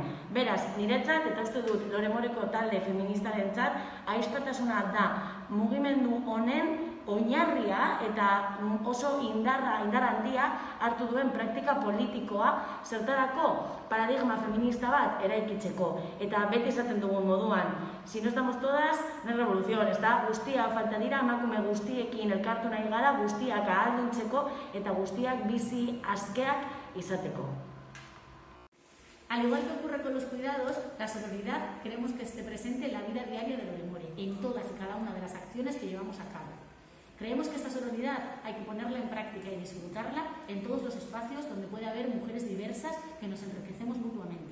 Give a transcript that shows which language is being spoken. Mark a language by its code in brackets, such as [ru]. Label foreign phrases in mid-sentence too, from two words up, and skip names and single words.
[eu] Beraz, niretzat, eta uste dut Lore Moreko talde feministarentzat, ahizpatasuna da mugimendu honen oinarria eta oso indar handia hartu duen praktika politikoa zertarako paradigma feminista bat eraikitzeko. Eta beti esaten dugun moduan, [es] si no estamos todas, no es revolución, [eu] ez da? Guztia falta dira, emakume guztiekin elkartu nahi gara, guztiak ahalduntzeko eta guztiak bizi askeak izateko. [es] Al igual que ocurre con los cuidados, la sororidad queremos que esté presente en la vida diaria de Lore More, en todas y cada una de las acciones que llevamos a cabo. Creemos que esta sororidad hay que ponerla en práctica y disfrutarla en todos los espacios donde puede haber mujeres diversas que nos enriquecemos mutuamente.